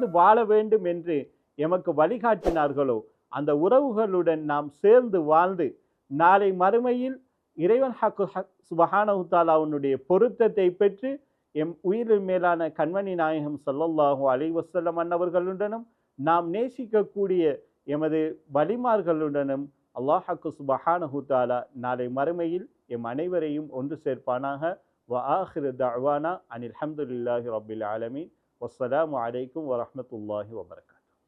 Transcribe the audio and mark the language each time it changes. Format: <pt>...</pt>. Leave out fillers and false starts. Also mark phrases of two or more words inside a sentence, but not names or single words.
<ta>வாழ வேண்டும் என்று எமக்கு வழிகாட்டினார்களோ அந்த உறவுகளுடன் நாம் சேர்ந்து வாழ்ந்து நாளை மறுமையில் இறைவன் சுப்ஹானஹு தஆலாவுடைய பொருத்தத்தை பெற்று எம் உயிரின் மேலான கண்மணி நாயகம்</ta> <ar>صلى الله عليه وسلم</ar> <ta>அன்னவர்களுடனும் நாம் நேசிக்கக்கூடிய எமது வலிமார்களுடனும் அல்லாஹ்வுக்கு</ta> <ar>سبحانه تعالى</ar> <ta>நாளை மறுமையில் எம் அனைவரையும் ஒன்று சேர்ப்பானாக.</ta> <ar>وآخر دعوانا أن الحمد لله رب العالمين والسلام عليكم ورحمة الله وبركاته.</ar>